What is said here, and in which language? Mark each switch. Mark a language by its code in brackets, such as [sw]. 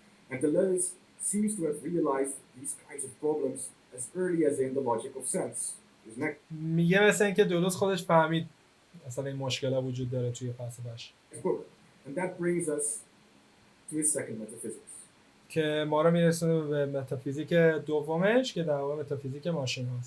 [en] And Deleuze seems to have realized these kinds of problems as early as in the logic of sense. [fa] میگه مثلا اینکه دلوز خودش فهمید اصلا این مشکلات وجود داره توی فلسفه‌اش. [en] And that brings us to his second metaphysics. [fa] که ما رو میرسونه به متافیزیک دومش که در واقع متافیزیک ماشین هست.